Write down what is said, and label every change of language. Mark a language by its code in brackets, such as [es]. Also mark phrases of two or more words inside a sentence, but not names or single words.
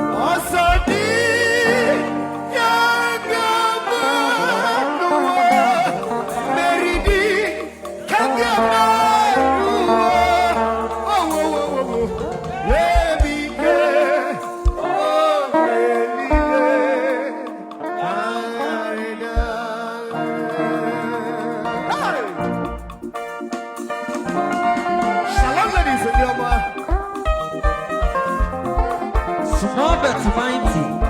[ig] Ọsọ dị ya ga-agba n'ụwa. Mmeri dị ka ga-agba n'ụwa. Oh, oh, oh, oh, oh. Ebi ike, oh, eluigwe, agha dị. Hey! [en] Shalom, ladies and gentlemen. Small but mighty.